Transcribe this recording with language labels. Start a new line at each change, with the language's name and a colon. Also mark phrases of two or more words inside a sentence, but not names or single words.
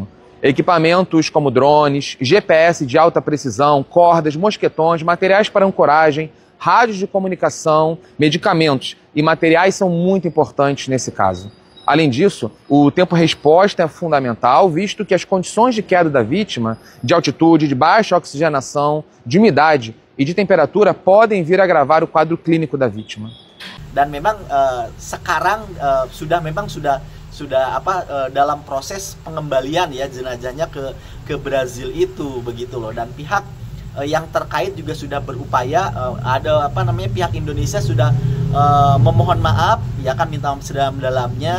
Portuguese: Equipamentos como drones, GPS de alta precisão, cordas, mosquetões, materiais para ancoragem, rádios de comunicação, medicamentos e materiais são muito importantes nesse caso. Além disso, o tempo-resposta é fundamental, visto que as condições de queda da vítima, de altitude, de baixa oxigenação, de umidade e de temperatura podem vir a agravar o quadro clínico da vítima.
Indonesian: Dan memang sekarang sudah dalam proses pengembalian ya jenazahnya ke Brazil itu, begitu loh. Dan pihak yang terkait juga sudah berupaya, ada pihak Indonesia sudah memohon maaf ya kan, minta maaf sedalam-dalamnya.